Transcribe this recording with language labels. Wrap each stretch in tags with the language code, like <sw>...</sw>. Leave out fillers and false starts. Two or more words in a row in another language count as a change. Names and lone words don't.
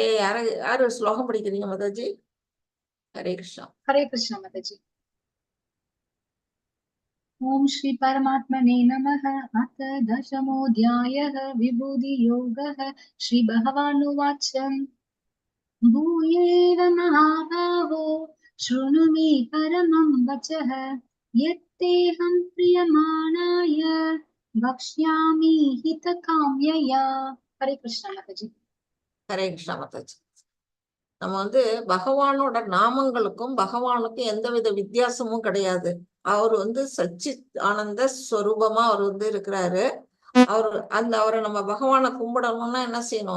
<ta>யாரு ஸ்லோகம் படிக்கிறீங்க மாதாஜி? ஹரே கிருஷ்ணா. ஹரே கிருஷ்ணா மாதாஜி.</ta> <sa>ॐ श्री परमात्मने नमः. अथ दशमोऽध्यायः विभूति योगः. श्री भगवानुवाच भूयेव महाबाहो शृणु मे परमं वचः यत्तेऽहं प्रियमाणाय वक्ष्यामि हितकाम्यया.</sa> <ta>ஹரே கிருஷ்ணா மாதாஜி. ஹரே கிருஷ்ணா மாதாஜி. நம்ம வந்து பகவானோட நாமங்களுக்கும் பகவானுக்கும் எந்தவித வித்தியாசமும் கிடையாது. அவர் வந்து சச்சித் ஆனந்த ஸ்வரூபமா அவர் வந்து இருக்கிறாரு. அவரை நம்ம பகவானை கும்பிடணும்னா என்ன செய்யணும்?</ta>